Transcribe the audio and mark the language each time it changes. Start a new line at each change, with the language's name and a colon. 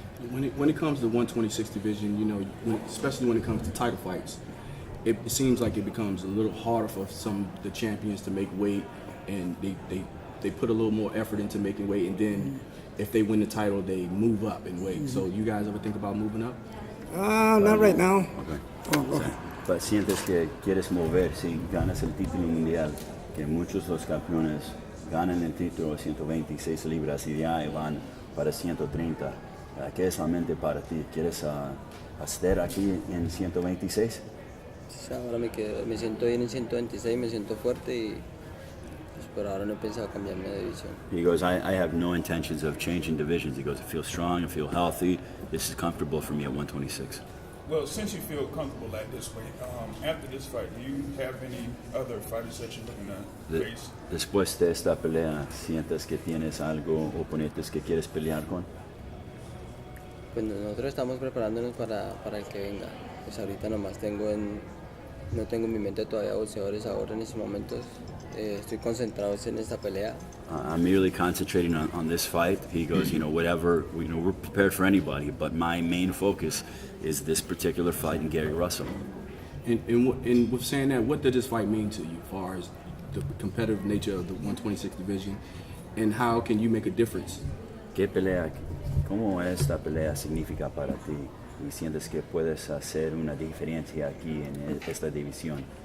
English: When it comes to the 126 division, you know, especially when it comes to title fights, it seems like it becomes a little harder for some of the champions to make weight, and they put a little more effort into making weight, and then if they win the title, they move up in weight. So you guys ever think about moving up? Not right now. Okay. Oh, okay.
Spanish: Pero sientes que quieres mover si ganas el título mundial, que muchos de los campeones ganan el título de 126 libras y ya van para 130. ¿Qué es la mente para ti? ¿Quieres estar aquí en 126? Ahora me siento bien en 126, me siento fuerte y pues por ahora no he pensado cambiarme de división.
English: He goes, I have no intentions of changing divisions. He goes, I feel strong, I feel healthy. This is comfortable for me at 126. Well, since you feel comfortable at this weight, after this fight, do you have any other fighters that you're looking to face?
Spanish: Después de esta pelea, ¿sientes que tienes algo, oponentes que quieres pelear con? Pues nosotros estamos preparándonos para el que venga. Pues ahorita nomás no tengo en mi mente todavía boxeadores ahora en estos momentos. Estoy concentrado en esta pelea.
English: I'm merely concentrating on this fight. He goes, you know, whatever, you know, we're prepared for anybody, but my main focus is this particular fight in Gary Russell. And with saying that, what did this fight mean to you as far as the competitive nature of the 126 division, and how can you make a difference?
Spanish: ¿Qué pelea, cómo esta pelea significa para ti? ¿Y sientes que puedes hacer una diferencia aquí en esta división?